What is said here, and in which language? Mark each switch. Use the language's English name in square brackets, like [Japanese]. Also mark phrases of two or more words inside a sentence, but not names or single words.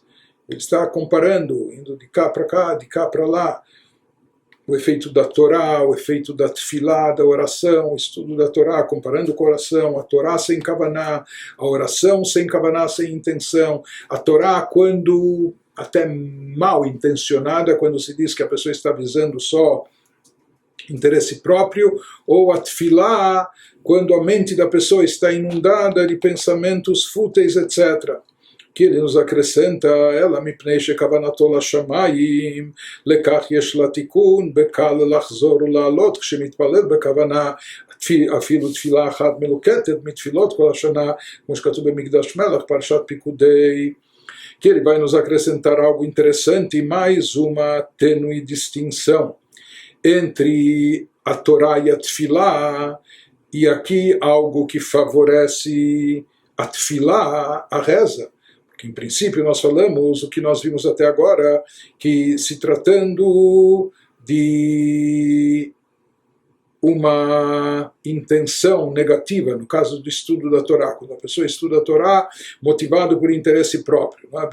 [Portuguese] Ele está comparando, indo de cá para cá, de cá para lá, o efeito da Torá, o efeito da tefilá, da oração, o estudo da Torá, comparando com a oração, a Torá sem [Hebrew] kavaná, a oração sem kavaná, [Portuguese] sem intenção, a Torá quando até mal intencionada, quando se diz que a pessoa está visando só interesse próprio, ou a tefilá quando a mente da pessoa está inundada de pensamentos fúteis, etc. O que ele nos acrescenta, [Hebrew] אלא מפני שכוונתו לשמים, לכך יש לתיקון, בקל לחזור la'alot, כשמתפלל בכוונה, אפילו תפילה אחת מלוקטת מתפילות כל השנה, כמו שכתוב במקדש מלך, פרשת פיקודי, [Portuguese] que ele vai nos acrescentar algo interessante, mais uma tênue distinção entre a Torá e a Tfilá, e aqui algo que favorece a Tfilá, a reza. Porque em princípio nós falamos o que nós vimos até agora, que se tratando de uma intenção negativa, no caso do estudo da Torá, quando a pessoa estuda a Torá motivado por interesse próprio, não é?